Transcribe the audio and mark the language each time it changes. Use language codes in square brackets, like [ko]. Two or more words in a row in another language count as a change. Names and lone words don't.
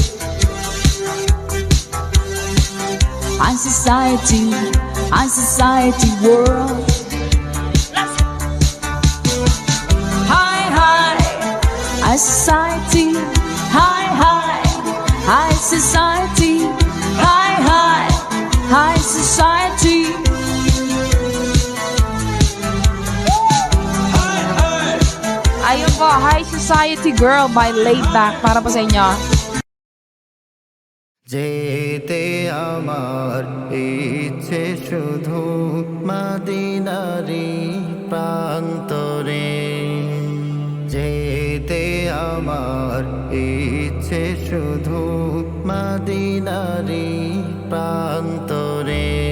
[en] High society world. High society, high society, high society. [tl] Ayun po, [en] High Society Girl by Laid Back. [tl] Para po sa inyo. [bn] যেতে আমার ইচ্ছে শুধু মদিনারি প্রান্তরে যেতে আমার ইচ্ছে শুধু মদিনারি প্রান্তরে